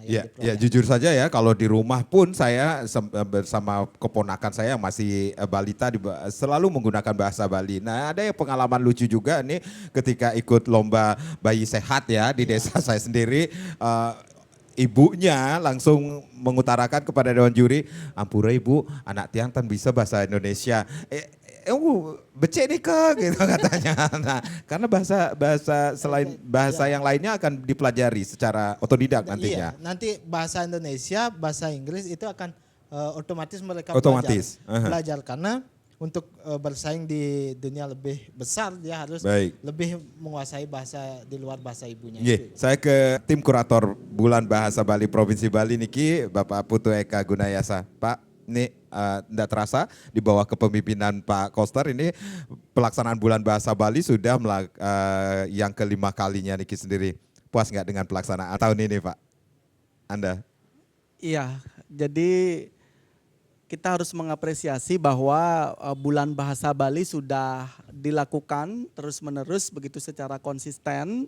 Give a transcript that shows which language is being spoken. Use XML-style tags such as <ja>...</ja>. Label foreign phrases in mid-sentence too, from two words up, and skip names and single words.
<id>Ya, jujur saja ya, kalau di rumah pun saya bersama keponakan saya yang masih balita selalu menggunakan bahasa Bali. Nah, ada yang pengalaman lucu juga nih ketika ikut lomba bayi sehat ya di desa saya sendiri. Ibunya langsung mengutarakan kepada dewan juri,</id> <ban>ampura ibu, anak tiang tan bisa bahasa Indonesia.</ban> <id>Becek nih gitu katanya. Nah, karena bahasa selain bahasa yang lainnya akan dipelajari secara otodidak nantinya. Iya, nanti bahasa Indonesia, bahasa Inggris itu akan otomatis mereka belajar karena untuk bersaing di dunia lebih besar dia harus lebih menguasai bahasa di luar bahasa ibunya. Saya ke tim kurator Bulan Bahasa Bali Provinsi Bali niki Bapak Putu Eka Gunayasa. Pak, ini tidak terasa di bawah kepemimpinan Pak Koster ini pelaksanaan Bulan Bahasa Bali sudah yang kelima kalinya niki sendiri. Puas nggak dengan pelaksanaan tahun ini Pak? Anda? Iya, jadi kita harus mengapresiasi bahwa Bulan Bahasa Bali sudah dilakukan terus-menerus begitu secara konsisten.</id>